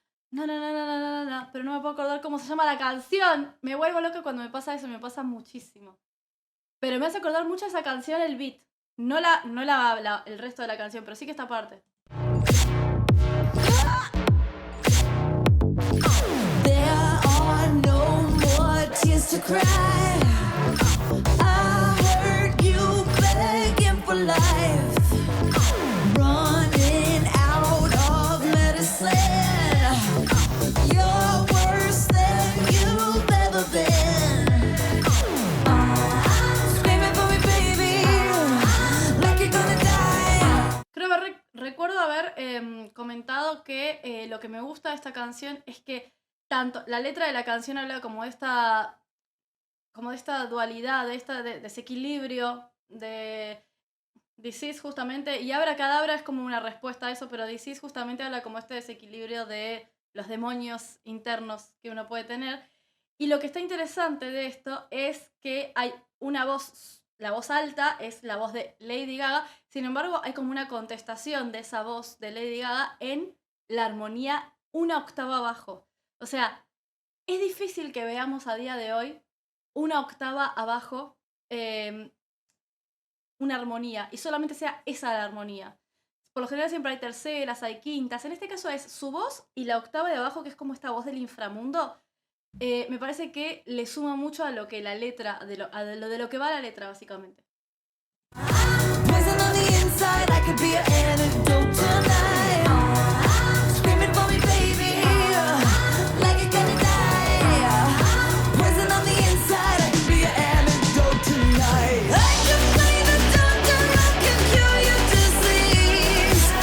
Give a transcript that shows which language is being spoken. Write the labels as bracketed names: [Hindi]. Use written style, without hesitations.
[Spanish] No, no, no, no, no, no, no, pero no me puedo acordar cómo se llama la canción. Me vuelvo loca cuando me pasa eso, me pasa muchísimo. Pero me hace acordar mucho esa canción, el beat. No el resto de la canción, pero sí que esta parte. [English] There are no more tears to cry. I heard you begging for life, running out of medicine. You're worse than you've ever been. Screaming for me, baby, like you're gonna die. [Spanish] Creo que recuerdo haber comentado que lo que me gusta de esta canción es que tanto la letra de la canción habla como de esta dualidad, de este desequilibrio de This Is justamente, y Abracadabra es como una respuesta a eso, pero This Is justamente habla como este desequilibrio de los demonios internos que uno puede tener. Y lo que está interesante de esto es que hay una voz, la voz alta es la voz de Lady Gaga, sin embargo hay como una contestación de esa voz de Lady Gaga en la armonía una octava abajo. O sea, es difícil que veamos a día de hoy una octava abajo una armonía y solamente sea esa la armonía. Por lo general siempre hay terceras, hay quintas. En este caso es su voz y la octava de abajo, que es como esta voz del inframundo. Me parece que le suma mucho a lo que la letra, de lo que va la letra, básicamente. [English] Poison on the inside, I could be an antidote tonight. Screaming for me, baby, like you're gonna die. Poison on the inside, I could be an antidote tonight. I can play the doctor, I can cure your disease.